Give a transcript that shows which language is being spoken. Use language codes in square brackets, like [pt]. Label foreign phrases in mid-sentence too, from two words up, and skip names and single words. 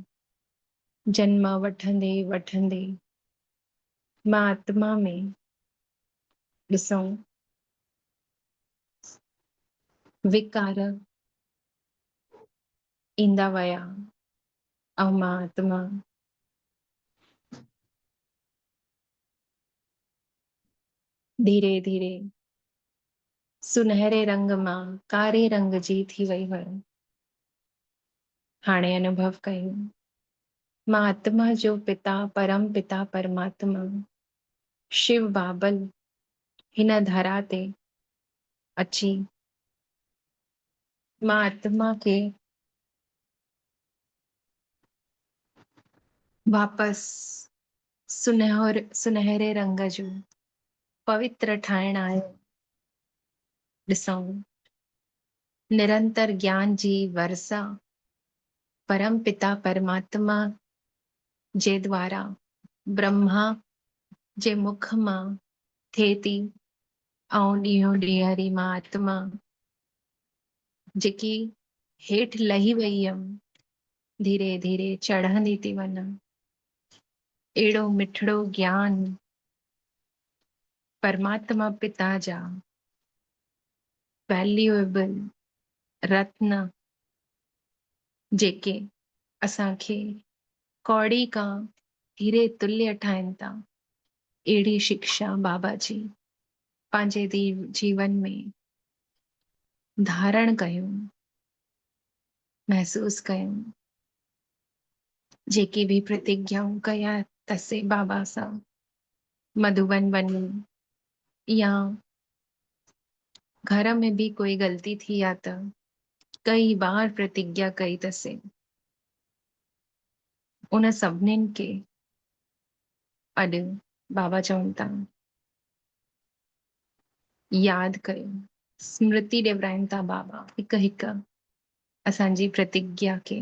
[sd] जन्म वठंदे वठंदे मां आत्मा में ॾिसूं विकार ईंदा विया ऐं मां आत्मा धीरे धीरे सुनहरे रंग मां कारे रंग जी थी वई हुयमि। हाणे अनुभव कयो, मां आत्मा जो पिता परम पिता परमात्मा शिव बाबल हिन धरा ते अची मां आत्मा खे वापसि सुनहरे रंग जो पवित्र ठाहिण आयो। ॾिसूं निरंतर ज्ञान जी वर्षा परम पिता परमात्मा जे द्वारा ब्रह्मा जे मुख मां थिए थी ऐं ॾींहों ॾींहं मां आत्मा जेकी हेठि लही वई हुयमि धीरे धीरे चढ़ंदी थी वञा। अहिड़ो मिठड़ो ज्ञान परमात्मा पिता जा वैल्यूएबल रत्न जेके असांखे कौड़ी खां हीरे तुल्य ठाहिनि था, अहिड़ी शिक्षा बाबा जी पंहिंजे जीवन में धारण कयूं, महसूस कयूं। जेके भी प्रतिज्ञाऊं कया तसे बाबा सां मधुबन वञूं या घर में भी कोई गलती थी आ त कई बार प्रतिज्ञा कई तसे, उन सभिनीनि खे अॼु बाबा चवनि था यादि कयो, स्मृति ॾियाराइनि था बाबा हिकु हिकु असांजी प्रतिज्ञा खे।